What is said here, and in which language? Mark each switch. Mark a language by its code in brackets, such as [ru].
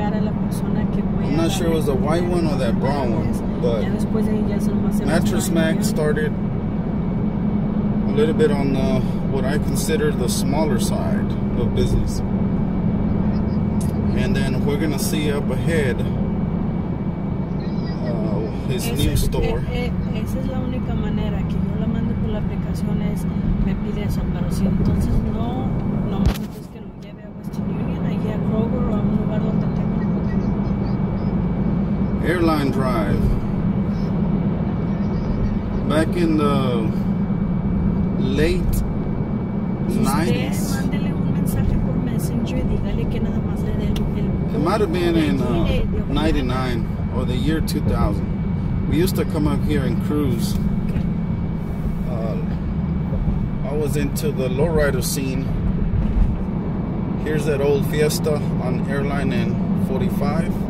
[en] I'm not sure it was the white one or that brown one, but Mattress Mac started a little bit on what I consider the smaller side of business. And then we're gonna see up ahead his new store. [es] Esa es la única manera que yo la mando por la aplicación, es me pide eso, pero si entonces no es que lo lleve a Western Union, allí a Kroger o a un lugar donde tenga. [en] Airline Drive. Back in the late 90s. [es] Mándele un mensaje por Messenger y dígale que nada más le dé el [en] It might have been in 99 or the year 2000. We used to come up here and cruise. I was into the lowrider scene. Here's that old Fiesta on Airline and 45.